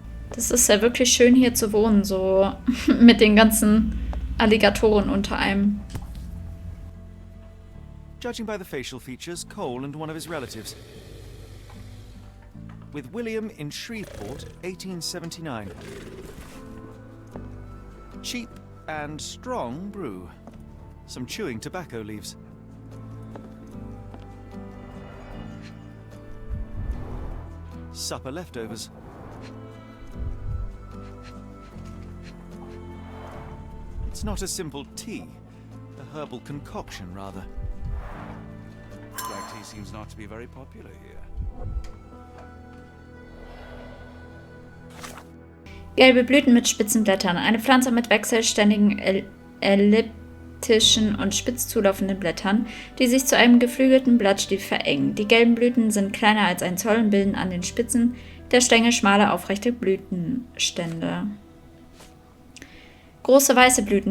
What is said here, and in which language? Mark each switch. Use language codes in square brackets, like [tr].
[de] Das ist ja wirklich schön hier zu wohnen, so mit den ganzen Alligatoren unter einem. [en] Judging by the facial features, Cole and one of his relatives. With William in Shreveport, 1879. Cheap and strong brew. Some chewing tobacco leaves. Supper leftovers. It's not a simple tea, a herbal concoction, rather. Black tea seems not to be very popular here. [de] Gelbe Blüten mit spitzen Blättern. Eine Pflanze mit wechselständigen, elliptischen und spitz zulaufenden Blättern, die sich zu einem geflügelten Blattstiel verengen. Die gelben Blüten sind kleiner als ein Zoll und bilden an den Spitzen der Stängel schmale, aufrechte Blütenstände. Große weiße Blüten.